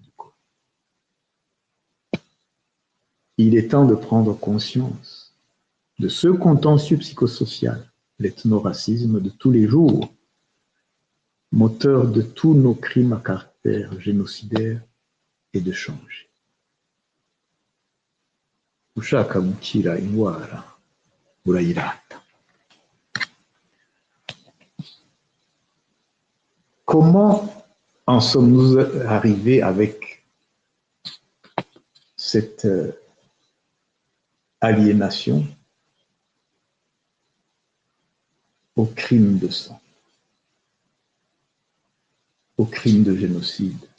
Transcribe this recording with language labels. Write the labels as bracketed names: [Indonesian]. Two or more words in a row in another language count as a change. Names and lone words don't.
[French] Il est temps de prendre conscience de ce contentieux psychosocial, l'ethnoracisme de tous les jours, moteur de tous nos crimes à caractère génocidaire, et de changer. [Kinyarwanda] Ushaka gukira indwara urayirata. [French] Comment en sommes-nous arrivés avec cette aliénation au crime de sang, au crime de génocide?